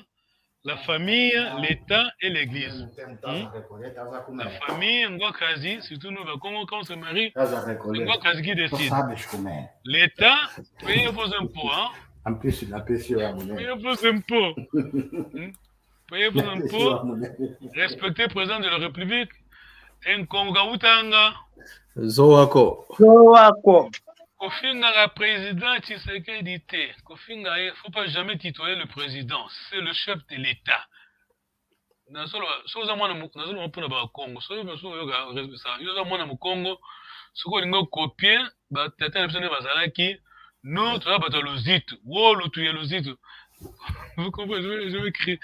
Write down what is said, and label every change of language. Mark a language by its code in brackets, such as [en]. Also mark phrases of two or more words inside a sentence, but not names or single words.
[fr] La famille, l'État et l'Église. La famille, Ngwakazi, surtout nous, quand on se marie, Ngwakazi qui décide. L'État, payez vos impôts, hein? Payez vos impôts. Payez vos impôts. Respectez le président de la République. [ln] Nkonga Utanga. Zoako. Kofinga [fr] la président [ln] Tshisekedi te. Kofinga, [fr] il ne faut pas jamais tituler le président. C'est le chef de l'État. Nous avons vous comprenez, je vais écrire.